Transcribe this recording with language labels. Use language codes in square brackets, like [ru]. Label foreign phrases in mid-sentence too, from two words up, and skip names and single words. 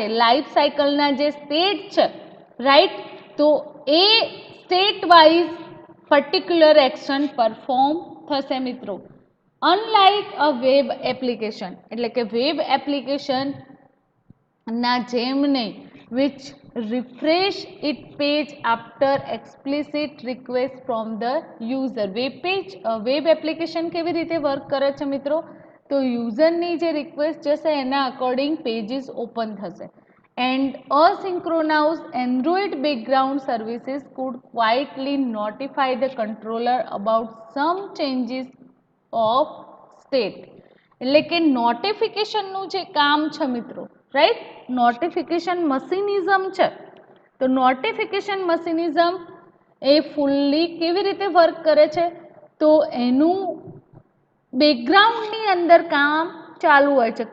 [en] life cycle [gu] જે સ્ટેટ છે, રાઈટ, તો એ [en] state wise particular action perform [gu] થશે મિત્રો. [en] unlike a web application, [gu] એટલે કે [en] web application [gu] ના જેમ નહીં, [en] which refresh its page after explicit request from the user. web application [gu] કેવી રીતે વર્ક કરે છે મિત્રો? તો યુઝરની જે રિક્વેસ્ટ જશે એના અકોર્ડિંગ પેજીસ ઓપન થશે [en] and asynchronous Android background services could quietly notify the controller about some changes of state. [gu] એટલે કે નોટિફિકેશનનું જે કામ છે મિત્રો, રાઈટ, [en] notification mechanism [gu] છે, તો [en] notification mechanism [gu] એ ફૂલ્લી કેવી રીતે વર્ક કરે છે, તો એનું બેકગ્રાઉન્ડની અંદર કામ ચાલુ હોય છે.